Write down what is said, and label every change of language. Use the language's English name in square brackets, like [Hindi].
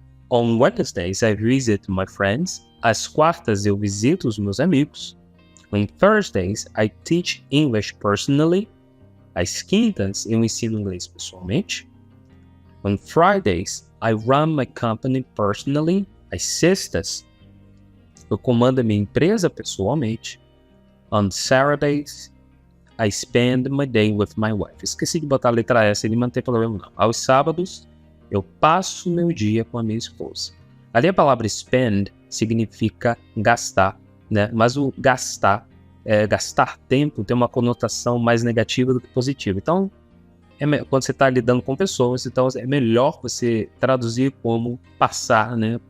[English] On Wednesdays, I visit my friends. [Portuguese] Às quartas, eu visito os meus amigos. [English] On Thursdays, I teach English personally. [Portuguese] Às quintas, eu ensino inglês pessoalmente. [English] On Fridays, I run my company personally. [Portuguese] Às sextas, eu comando a minha empresa pessoalmente. [English] On Saturdays, I spend my day with my wife. [Portuguese] Esqueci de botar a letra S, ele não tem problema não. Aos sábados, eu passo meu dia com a minha esposa. Ali a palavra spend significa gastar, né? Mas o gastar tempo tem uma conotação mais negativa do que positiva. Então, quando você está lidando com pessoas, então é melhor você traduzir como passar, né?